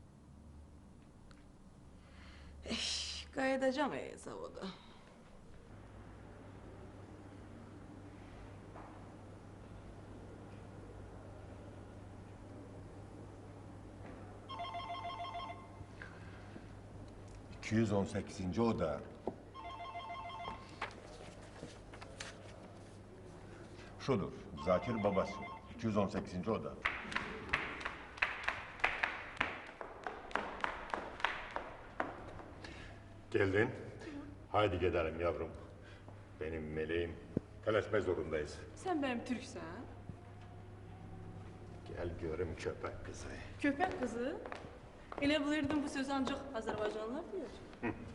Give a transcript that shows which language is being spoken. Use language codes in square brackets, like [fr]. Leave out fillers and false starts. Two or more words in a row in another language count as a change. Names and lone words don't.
[az] Qayıdacam zavoda. ...218-ci oda. Şudur, Zakir babası. [tr] 218-ci oda. Geldin. Haydi gidelim yavrum. Benim meleğim. [az] Tələsmək zorundayız. Sən mənim türksən? [tr] Gel görüm köpek kızı. [az] Köpək qızı? Elə bilirdim bu söz ancaq Azərbaycanlılar deyir.